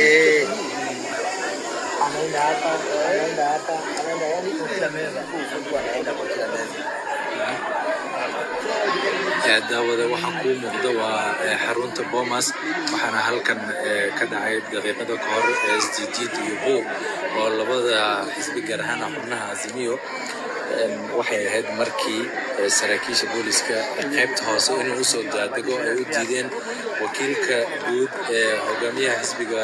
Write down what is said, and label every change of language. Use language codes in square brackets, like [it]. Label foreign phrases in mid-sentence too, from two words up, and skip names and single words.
[sw] anaenda hapa anaenda yani kwa kila meza mtu anaenda kwa kila meza [so] daawada waxaa ku muuqda waa xarunta Bomas waxaana halkan ka dhacay daqiiqado ka hor SDG iyo buuq oo labada xisbi gaar ahaan xubnaha Azimio waxay ahayd markii saraakiisha booliska qaybta hoose inuu u soo daadego ay u diideen wakiilka guud ee hogaamiyaha xisbiga